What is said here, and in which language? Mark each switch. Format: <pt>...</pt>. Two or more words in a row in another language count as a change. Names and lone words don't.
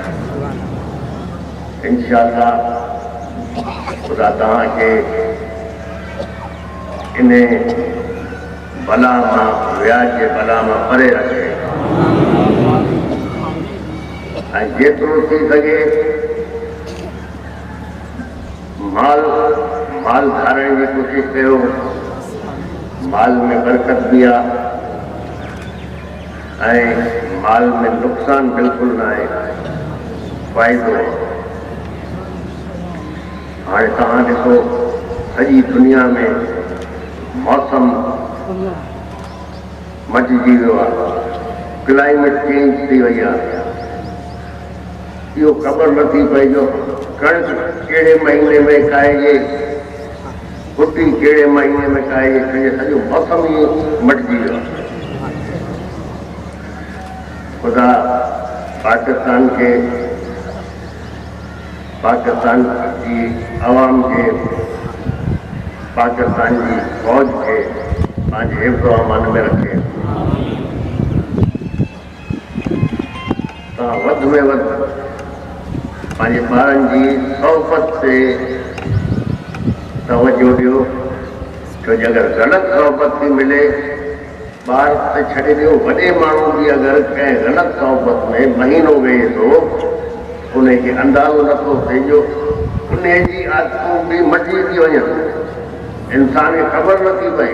<sd>इंशाअल्लाह खुदा तव्हांखे इन बला मां, व्याज जे बला मां परे रखे ऐं जेतिरो थी सघे माल धारण की कोशिश कयो। माल में बरकत भी आ ऐं माल में नुक़सान बिल्कुल ना है, फ़ाइदो। हाणे तव्हां ॾिसो सॼी दुनिया में मौसम मटिजी वियो आहे,</sd> <en>climate change</en> <sd>थी वई आहे। इहो ख़बर नथी पए जो कणिक कहिड़े महीने में खाइजे, कुटी कहिड़े महीने में खाइजे, सॼो मौसम ही मटिजी वियो आहे। खुदा पाकिस्तान जी अवाम के, पाकिस्तान की फौज के पंहिंजे हिफ़्ज़ अमान में रखे। तव्हां वध में वध पंहिंजे ॿारनि जी सोहबत से तवज्जो ॾियो। छो जो अगर ग़लत सोहबत थी मिले ॿार त छॾे ॾियो, वॾे माण्हू भी अगर कंहिं ग़लत सोहबत में महीनो वेहे थो उनखे अंदाज़ो नथो थिए जो उन जी आदतूं भी मटी थी वञनि, इंसान खे ख़बर नथी पए।</sd>